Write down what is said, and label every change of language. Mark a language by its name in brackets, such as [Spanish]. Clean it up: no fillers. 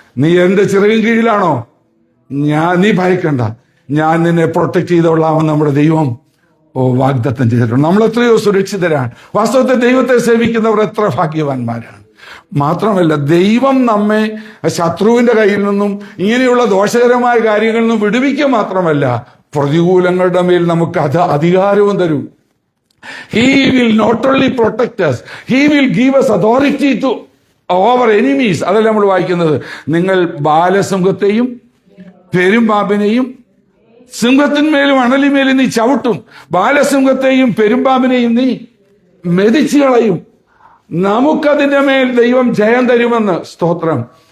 [Malayalam] നീ എന്റെ ചിറകിൻ കീഴിലാണോ? നീ ഭയക്കണ്ട, ഞാൻ നിന്നെ പ്രൊട്ടക്ട് ചെയ്തോളാമെന്ന് നമ്മുടെ ദൈവം വാഗ്ദത്തം ചെയ്തിട്ടുണ്ട്. നമ്മൾ എത്രയോ സുരക്ഷിതരാണ്. വാസ്തവത്തിൽ ദൈവത്തെ സേവിക്കുന്നവർ എത്ര ഭാഗ്യവാന്മാരാണ്. മാത്രമല്ല, ദൈവം നമ്മെ ശത്രുവിന്റെ കയ്യിൽ നിന്നും ഇങ്ങനെയുള്ള ദോഷകരമായ കാര്യങ്ങളിൽ നിന്നും വിടുവിക്കുക മാത്രമല്ല, പ്രതികൂലങ്ങളുടെ മേൽ നമുക്ക് അധികാരവും തരും. [English] He will not only protect us, he will give us authority to over enemies. [Malayalam] അതല്ല നമ്മൾ വായിക്കുന്നത്, നിങ്ങൾ ബാലസിംഹത്തെയും പെരുമ്പാമ്പിനെയും സിംഹത്തിന്മേലും അണലിമേലും നീ ചവിട്ടും, ബാലസിംഹത്തെയും പെരുമ്പാമ്പിനെയും നീ മെതിച്ചു കളയും. നമുക്കതിന്റെ മേൽ ദൈവം ജയം തരുമെന്ന്. സ്തോത്രം.